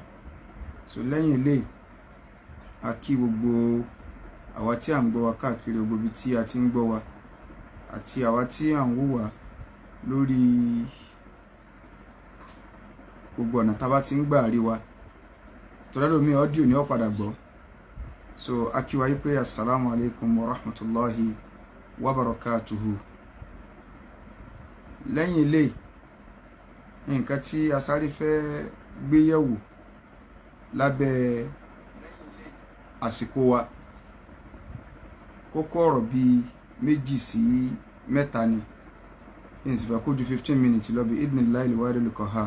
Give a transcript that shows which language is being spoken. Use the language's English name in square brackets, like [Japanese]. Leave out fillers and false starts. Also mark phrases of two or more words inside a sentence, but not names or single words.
[Yoruba] So lẹ́yìn ilé a kí gbogbo àwa tí à ń gbọ́ wa káàkiri gbogbo ibi tí a ti ń gbọ́ wa àti àwa tí à ń wò wá lórí gbogbo ọ̀nà tá a bá ti ń gbà rí wa, tọ́lẹ́lómi ọ́díò ní ó padà gbọ́. So a kí wa yí pé [Arabic] السلام عليكم ورحمة الله وبركاته. [Yoruba] Lẹ́yìn ilé nǹkan tí a sáré fẹ́ gbé yẹ̀wò lábẹ́ àsìkò wa, kókó ọ̀rọ̀ bíi méjì sí mẹ́ta ni ìsìnfà kó ju 15 minutes lọ bí [Arabic] إذن الله الواحد القهار.